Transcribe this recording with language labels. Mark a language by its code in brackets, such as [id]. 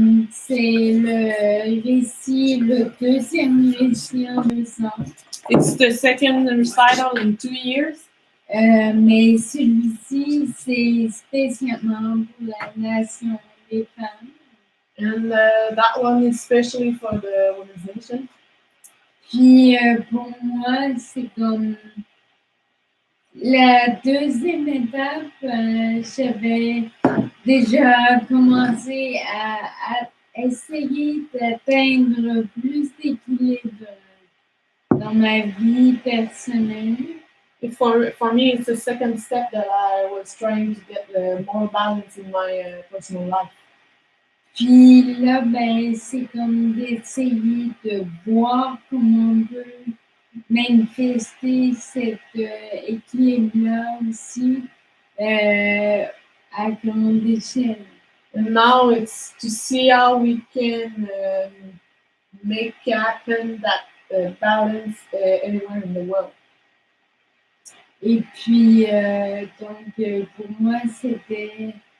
[fr] C'est le récit, le deuxième récit en 2 ans. [en] It's the second recital in 2 years. [fr] Mais celui-ci, c'est spécialement pour la nation des femmes. [en] And that one is especially for the women's nation. [fr] Puis pour moi, c'est comme la deuxième étape, j'avais déjà commencé à essayer d'atteindre plus d'équilibre dans ma vie personnelle. [en] For me, it's the second step that I was trying to get more balance in my personal life. [fr] Puis là, ben, c'est comme d'essayer de voir comment on peut manifester cet équilibre-là aussi à grande échelle. [en] And now it's to see how we can make happen that balance anywhere in the world. [fr] Et puis, donc, pour moi, c'était...